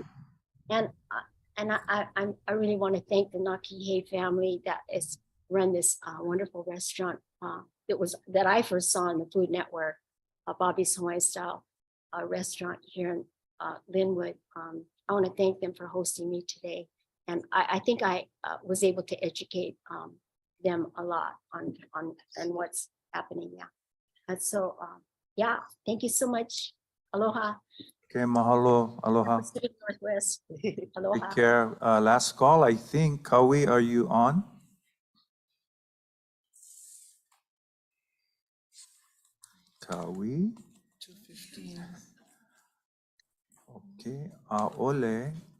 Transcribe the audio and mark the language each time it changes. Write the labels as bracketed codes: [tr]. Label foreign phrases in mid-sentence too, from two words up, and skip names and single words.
[en] And I really want to thank the Nakihe family that has run this wonderful restaurant that I first saw on the Food Network, Bobby's Hawaiian Style restaurant here in Linwood. I want to thank them for hosting me today. And I think I was able to educate them a lot on what's happening. Yeah. And so, yeah, thank you so much. Aloha. [haw] Okay, mahalo, aloha. [en] Pacific Northwest. Aloha. Take care. Last call, I think. Kawi, are you on? Kawi? 2:15. Okay, Ole.